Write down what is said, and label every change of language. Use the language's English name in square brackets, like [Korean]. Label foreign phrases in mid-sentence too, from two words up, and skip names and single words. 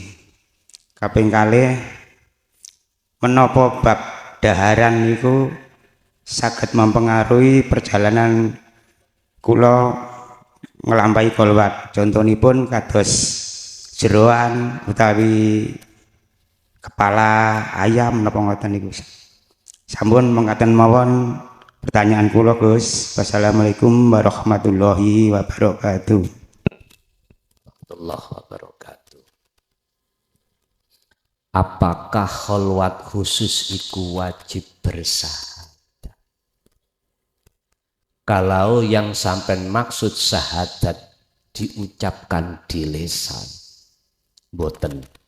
[Javanese] Kaping kalih menapa bab daharan niku saged [Indonesian] mempengaruhi perjalanan [Javanese] kula ngelampahi kolwat? Contonipun kados jeroan utawi kepala ayam napa ngoten niku. Sampun mengatakan mawon pertanyaan kula Gus. [Arabic] والسلام عليكم ورحمة الله وبركاته. ورحمة الله وبركاته. [Indonesian] Apakah kholwat khusus iku wajib bersahadat? Kalau yang sampai maksud syahadat diucapkan di lisan, boten.